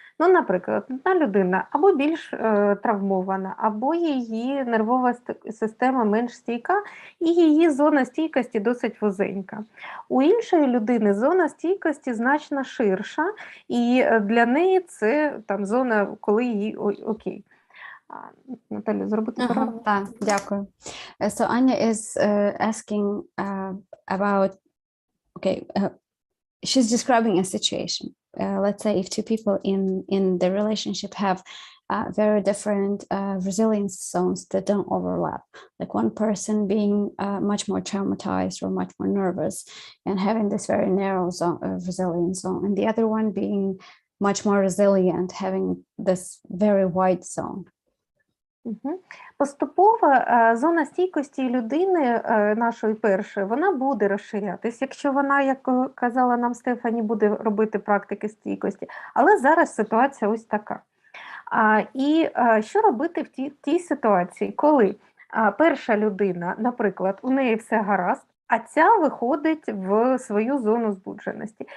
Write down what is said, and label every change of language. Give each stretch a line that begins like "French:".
Ukrainian: Ну, наприклад, одна людина або більш травмована, або її нервова система менш стійка, і її зона стійкості досить вузенька. У іншої людини зона стійкості значно ширша, і для неї це там зона, коли їй окей. Наталю, зробити перерву? Так, дякую.
English: So Anya is asking about, okay, she's describing a situation. Let's say if two people in the relationship have very different resilience zones that don't overlap, like one person being much more traumatized or much more nervous and having this very narrow zone, resilience zone, and the other one being much more resilient, having this very wide zone.
Ukrainian: Поступово зона стійкості людини нашої першої, вона буде розширятись, якщо вона, як казала нам Стефані, буде робити практики стійкості. Але зараз ситуація ось така. І що робити в тій ситуації, коли перша людина, наприклад, у неї все гаразд, а ця виходить в свою зону збудженості.